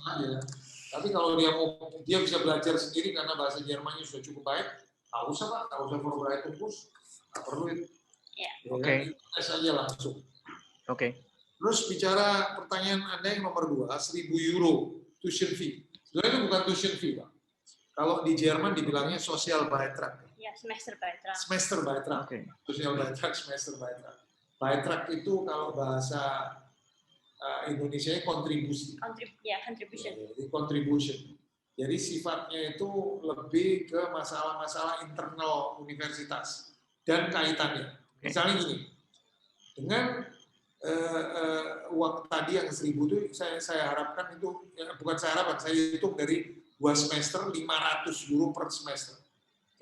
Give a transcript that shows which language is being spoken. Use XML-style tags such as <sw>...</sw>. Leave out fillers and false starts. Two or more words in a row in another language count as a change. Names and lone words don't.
<id>Tapi kalau dia bisa belajar sendiri karena bahasa Jermannya sudah cukup baik, nggak usah Pak, nggak usah</id> <de>voorbereiding kurs,</de> <id>nggak perlu itu. Oke. Tes aja langsung. Oke. Terus bicara pertanyaan Anda yang nomor 2, 1.000 euro</id> <en>tuition fee.</en> <id>Sebenarnya itu bukan</id> <en>tuition fee</en> <id>Pak. Kalau di Jerman dibilangnya</id> <de>social beitrag. Ya, semester beitrag. Semester beitrag. Social beitrag, semester beitrag.</de> <id>Beitrag itu kalau bahasa Indonesia kontribusi.</id> <en>Contribution.</en> <id>Jadi contribution. Jadi sifatnya itu lebih ke masalah-masalah internal universitas dan kaitannya. Misalnya gini, dengan uang tadi yang 1.000 itu saya harapkan itu bukan saya harapkan, saya hitung dari 2 semester 500 euro per semester.</id>